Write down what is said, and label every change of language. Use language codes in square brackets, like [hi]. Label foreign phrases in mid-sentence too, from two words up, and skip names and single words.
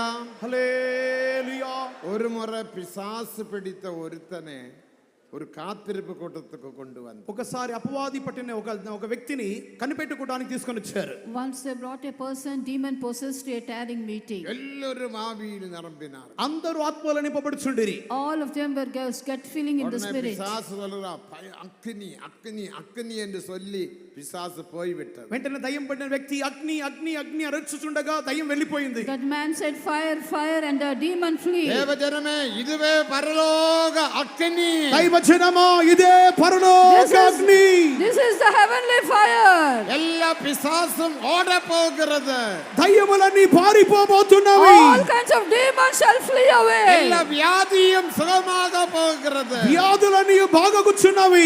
[te] హల్లెలూయా. [ta] ஒரு முறை பிசாசு பிடித்த ஒருத்தனை ஒரு காத்திருப்பு கூட்டத்துக்கு கொண்டு வந்து [te] ఒకసారి అపవాది పట్టిన ఒక వ్యక్తిని కనిపెట్టుకోవడానికి తీసుకొని వచ్చారు. [en] Once they brought a person demon possessed to a tarrying meeting. [ta] எல்லோரும் ஆவியில் நிரம்பினார். [te] అందరూ ఆత్మలో నింపబడుచుండిరి. [en] All of them were get filling in the [ta] உடனே [en] spirit. [ta] பிசாசு சொல்றா அக்னி அக்னி அக்னி என்று சொல்லி பிசாசு போய்விட்டது. [te] వెంటనే దయ్యం పట్టిన వ్యక్తి అగ్ని అగ్ని అగ్ని అరచుచుండగా దయ్యం వెళ్ళిపోయింది. [en] That man said fire fire and the demon flee. [ta] தேவஜனமே இதுவே பரலோக அக்னி. [te] దైవజనమా ఇదే పరలోక అగ్ని. [en] This is the heavenly fire. [ta] எல்லா பிசாசும் ஓட போகிறது. [te] దయ్యములన్నీ పారిపోబోతున్నవి. [en] All kinds of demons shall flee away. [ta] எல்லா வியாதியும் சுகமாக போகிறது. [te] వ్యాధులన్నీ బాగా కూర్చున్నవి.